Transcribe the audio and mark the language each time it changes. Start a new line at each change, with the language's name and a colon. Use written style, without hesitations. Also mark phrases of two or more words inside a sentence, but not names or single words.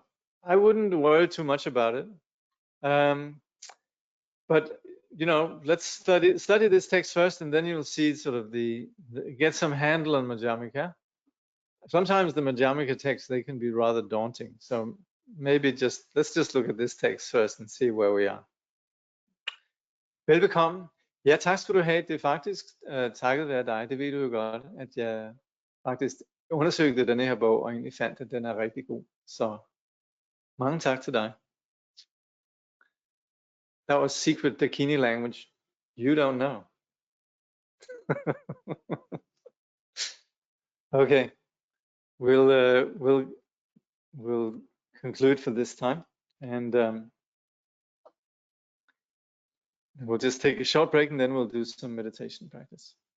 English: I wouldn't worry too much about it. But let's study this text first, and then you'll see sort of get some handle on Madhyamaka. Sometimes the Madhyamaka texts, they can be rather daunting. So maybe let's just look at this text first and see where we are.
Danish: Velbekomme. Ja, tak skal du have. Det er faktisk takket være dig. Det ved du jo godt, at jeg faktisk undersøgte denne her bog og egentlig fandt, at den er rigtig god. Så mange tak til dig.
English: That was secret Dakini language. You don't know. Okay, we'll conclude for this time, and we'll just take a short break, and then we'll do some meditation practice.